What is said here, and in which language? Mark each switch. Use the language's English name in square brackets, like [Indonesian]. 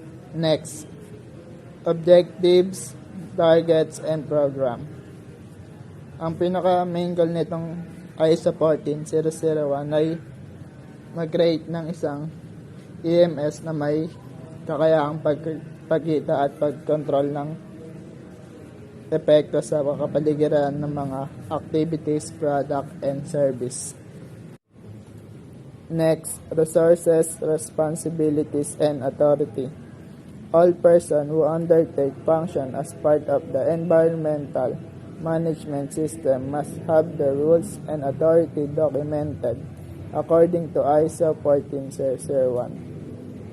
[English] Next, objectives, targets, and program. [Filipino] Ang pinaka-main goal nitong ISO 14001 ay mag-create ng isang EMS na may kakayahang pagkita at pagkontrol ng epekto sa kapaligiran ng mga [English] activities, product, and service. Next, resources, responsibilities, and authority. All persons who undertake function as part of the environmental management system must have the rules and authority documented according to ISO 14001.